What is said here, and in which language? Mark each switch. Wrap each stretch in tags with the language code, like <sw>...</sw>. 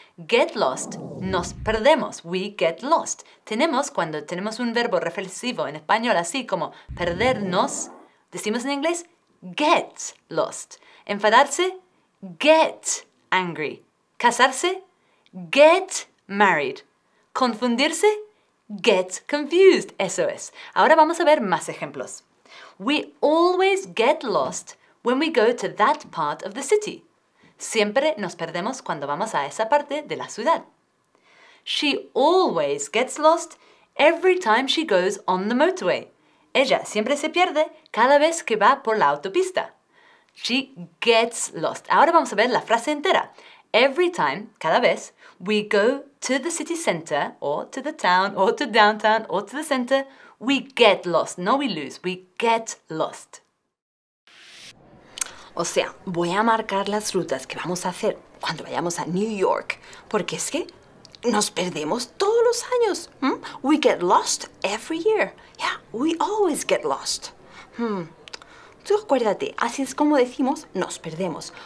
<es>Get lost, nos perdemos.</es> <en>We get lost.</en> <es>Cuando tenemos un verbo reflexivo en español así como perdernos, decimos en inglés get lost. Enfadarse, get angry. Casarse, get married. Confundirse, get confused. Eso es. Ahora vamos a ver más ejemplos.</es> <en>We always get lost when we go to that part of the city.</en> <es>Siempre nos perdemos cuando vamos a esa parte de la ciudad.</es> <en>She always gets lost every time she goes on the motorway.</en> <es>Ella siempre se pierde cada vez que va por la autopista.</es> <en>She gets lost.</en> <es>Ahora vamos a ver la frase entera.</es> <en>Every time, cada vez, we go to the city center, or to the town, or to downtown, or to the center, we get lost. No we lose, we get lost.</en> <es>O sea, voy a marcar las rutas que vamos a hacer cuando vayamos a New York, porque es que nos perdemos todos los años.</es> <en>We get lost every year. Yeah, we always get lost.</en> <es>Tú acuérdate, así es como decimos, nos perdemos.</es>